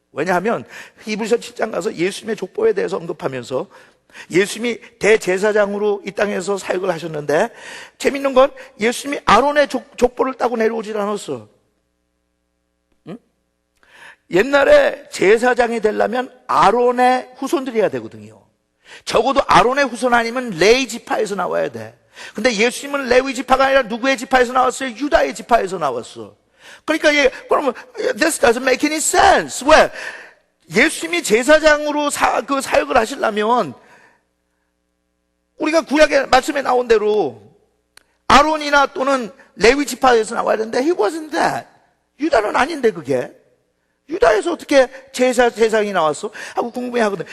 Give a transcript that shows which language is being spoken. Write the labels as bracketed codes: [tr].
[ko] 왜냐하면 히브리서 7장 가서 예수님의 족보에 대해서 언급하면서 예수님이 대제사장으로 이 땅에서 사역을 하셨는데 재밌는 건 예수님이 아론의 족보를 따고 내려오질 않았어. 응? 옛날에 제사장이 되려면 아론의 후손들이어야 되거든요. 적어도 아론의 후손 아니면 레위 지파에서 나와야 돼. 근데 예수님은 레위 지파가 아니라 누구의 지파에서 나왔어요? 유다의 지파에서 나왔어. 그러니까 그러면 [en] this doesn't make any sense. [ko] 왜? 예수님이 제사장으로 그 사역을 하시려면 우리가 구약의 말씀에 나온 대로 아론이나 또는 레위 지파에서 나와야 되는데 [en] he wasn't that. [ko] 유다는 아닌데 그게. 유다에서 어떻게 제사장이 나왔어? 하고 궁금해하거든.